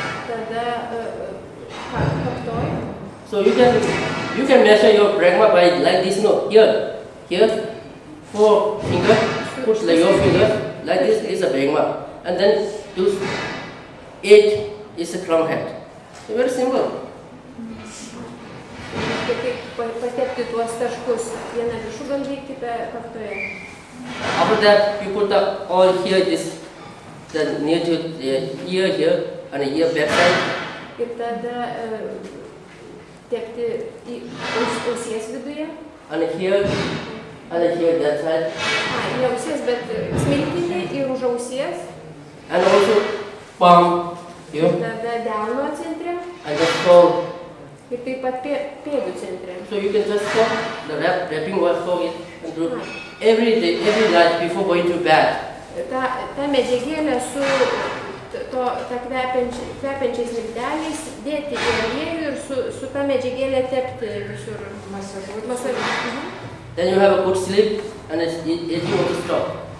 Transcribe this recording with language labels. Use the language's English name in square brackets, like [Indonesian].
[Lithuanian] tada kaktoji. [English] So you can measure your pragma by like this. No, here, 4 finger. Put like your finger like this is a pragma, and then do 8 is a crown head. So very simple. [Lithuanian] Kaip patepti tuos taškus, vieną viršugalvį, kitą kaktoje. [English] After that, you put the oil here, the near to the ear here, and the ear backside. [Lithuanian] Ir tada tepti į ausies viduje. [English] And here, that side. [Lithuanian] Ne ausies, bet smilkinį ir už ausies. [English] And also palm here. [Lithuanian] Tada delno centre [English] And just fold. [Lithuanian] ir taip pat pėdų centre. [English] So you can just fold the wrapping was fold it and do every day, every night before going to bed. [Lithuanian] Ta medžiagėlė su ta kvepiančiais milteliais dėti į aliejų ir su ta medžiagėlė tepti visur. Masažuoti. [English] Then you have a good sleep and it's easy to stop.